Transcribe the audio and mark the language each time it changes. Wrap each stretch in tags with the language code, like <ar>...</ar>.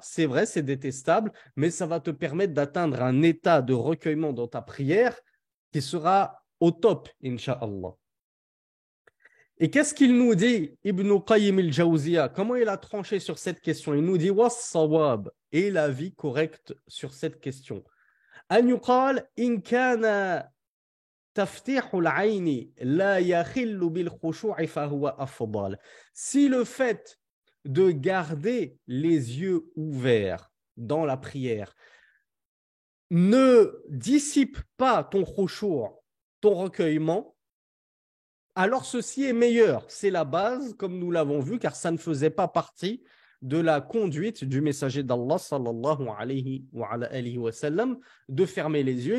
<fr>C'est vrai, c'est détestable, mais ça va te permettre d'atteindre un état de recueillement dans ta prière qui sera au top, Inch'Allah. Et qu'est-ce qu'il nous dit, Ibn Qayyim al-Jawziya? Comment il a tranché sur cette question? Il nous dit was-sawab, et l'avis correct sur cette question.</fr> <ar>An yuqal in kana تفتيح العين لا يخل بالخشوع فهو أفضل.</ar> <fr>Si le fait de garder les yeux ouverts dans la prière ne dissipe pas ton khushu', ton recueillement, alors ceci est meilleur. C'est la base, comme nous l'avons vu, car ça ne faisait pas partie de la conduite du messager d'Allah sallallahu alayhi wa sallam de fermer les yeux.</fr>